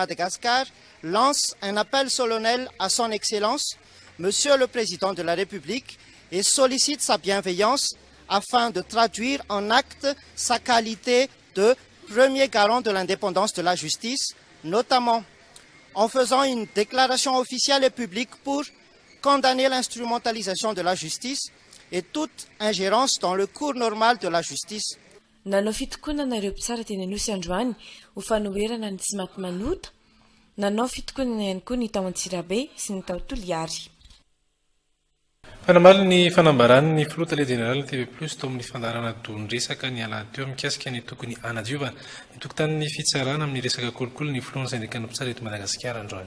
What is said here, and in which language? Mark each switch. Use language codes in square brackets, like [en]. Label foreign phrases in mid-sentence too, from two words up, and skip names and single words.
[fr] Madagascar lance un appel solennel à son Excellence, Monsieur le Président de la République, et sollicite sa bienveillance afin de traduire en acte sa qualité de premier garant de l'indépendance de la justice, notamment en faisant une déclaration officielle et publique pour condamner l'instrumentalisation de la justice et toute ingérence dans le cours normal de la justice. [mg] Nanao fitokonana nareo mpitsara teny Anosy androany ho fanoherana ny tsy maty manota, nanao fitokonana ihany koa ny tao Antsirabe sy ny tao Toliary. Fanamali ny fanambarany ny filoha tale general TV+ tao amin'ny fandarana dondresaka ny alahady teo mikasika ny tokony anadiovana ny tokotanin'ny fitsarana amin'ny resaka kolokolo ny filohan'ny sandikana mpitsara eto Madagasikara androany.